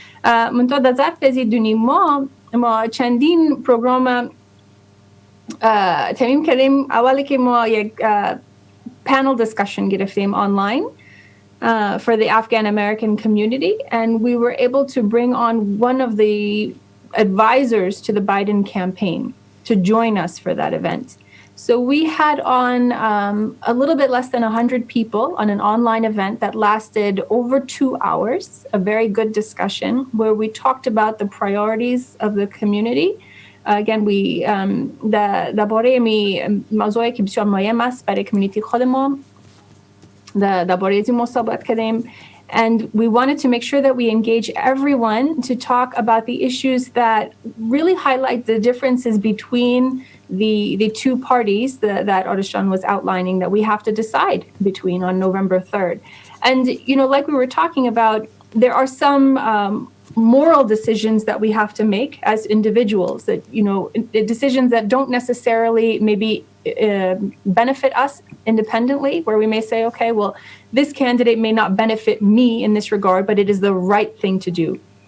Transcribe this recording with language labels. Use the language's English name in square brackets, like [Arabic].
[Persian] منتها در ظرف از دونیم ما چندین پروگرام تمیم کردیم. اولی که ما یک [English] panel discussion گرفتیم online for the Afghan American community and we were able to bring on one of the advisors to the Biden campaign to join us for that event. So we had on a little bit less than 100 people on an online event that lasted over 2 hours, a very good discussion where we talked about the priorities of the community. Again, we [Persian] درباره موضوعی که بسیار مهم است برای کمیونیتی خود ما درباره از این صحبت کردیم. [English] And we wanted to make sure that we engage everyone to talk about the issues that really highlight the differences between the two parties that Arishan was outlining that we have to decide between on November 3rd. And, you know, like we were talking about, there are some moral decisions that we have to make as individuals that, you know, decisions that don't necessarily maybe benefit us independently, where we may say, okay, well, this candidate may not benefit me in this regard, but it is the right thing to do.